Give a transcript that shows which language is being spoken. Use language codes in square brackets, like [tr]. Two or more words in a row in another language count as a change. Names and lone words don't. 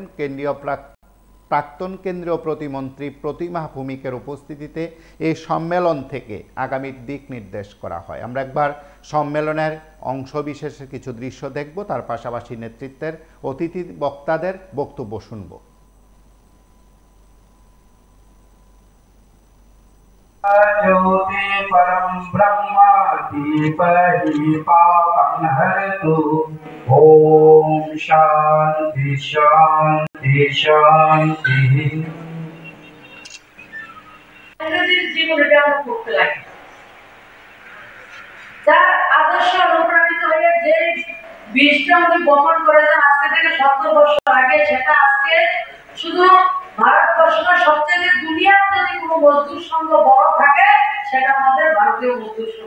[bn] প্রাক্তন কেন্দ্রীয় প্রতিমন্ত্রী প্রতিমা ভৌমিকের উপস্থিতিতে এই সম্মেলন থেকে আগামী দিক নির্দেশ করা হয়। আমরা একবার সম্মেলনের অংশবিশেষের কিছু দৃশ্য দেখব, তার পাশাপাশি নেতৃত্বের অতিথি বক্তাদের বক্তব্য শুনব। [sa] ज्योति परम ब्रह्मा दीपहि पापं हरतु। ओम शांति शांति शांति। [bn] জীবনটা আমরা করতে লাগি, যার আদর্শ অনুপ্রাণিত হয়ে যে বীজটা আমাদের বপন করেছেন আজকে থেকে 70 বছর আগে, সেটা আজকে শুধু ভারতবর্ষ না, সবচেয়ে দুনিয়ার যদি কোনো মজদুর সংঘ বড় থাকে সেটা আমাদের ভারতীয় মজদুর সংঘ।